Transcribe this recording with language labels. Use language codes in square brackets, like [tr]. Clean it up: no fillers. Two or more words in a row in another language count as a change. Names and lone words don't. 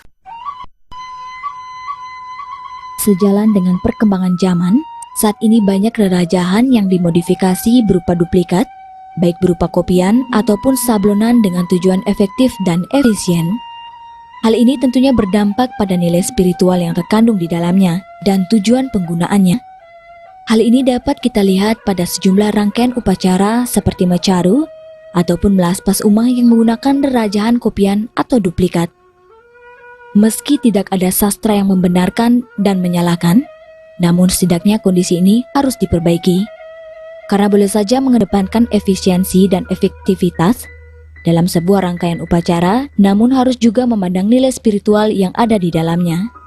[id] Sejalan dengan perkembangan zaman, saat ini banyak rerajahan yang dimodifikasi berupa duplikat, baik berupa kopian ataupun sablonan dengan tujuan efektif dan efisien. Hal ini tentunya berdampak pada nilai spiritual yang terkandung di dalamnya dan tujuan penggunaannya. Hal ini dapat kita lihat pada sejumlah rangkaian upacara seperti mecaru ataupun [ban] melaspas umah [id] yang menggunakan rerajahan kopian atau duplikat. Meski tidak ada sastra yang membenarkan dan menyalahkan, namun setidaknya kondisi ini harus diperbaiki. Karena boleh saja mengedepankan efisiensi dan efektivitas dalam sebuah rangkaian upacara, namun harus juga memandang nilai spiritual yang ada di dalamnya.